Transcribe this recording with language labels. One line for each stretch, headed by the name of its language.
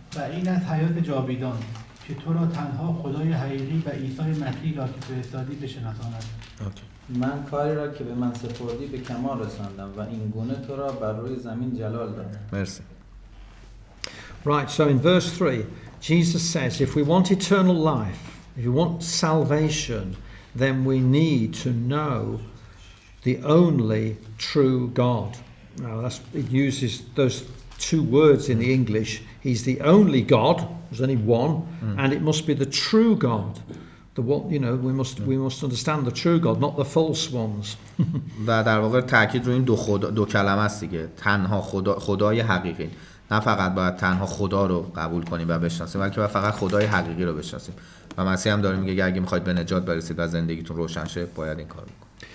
Persian: و این از حیات جاویدان که تو را تنها خدای حقیقی و عیسی مسیح را که فرستادی بشناساند. من کاری را که به من سپردی به کمال رساندم و این گونه تو را بر روی زمین جلال دادم. مرسی.
English: Right, so in verse 3, Jesus says, if we want eternal life, if you want salvation, then we need to know the only true God. Now, it uses those two words in the English. He's the only God. There's only one, and it must be the true God. The what, you know, we must understand the true God, not the false ones.
Persian: و در واقع تاکید روی این دو کلمه است دیگه. تنها خدای حقیقی. نه فقط باید تنها خدا رو قبول کنیم و بشناسیم، بلکه باید فقط خدای حقیقی رو بشناسیم. و مسیح هم داره میگه اگه میخواید به نجات برسید و زندگیتون روشن شه باید این کارو بکنید.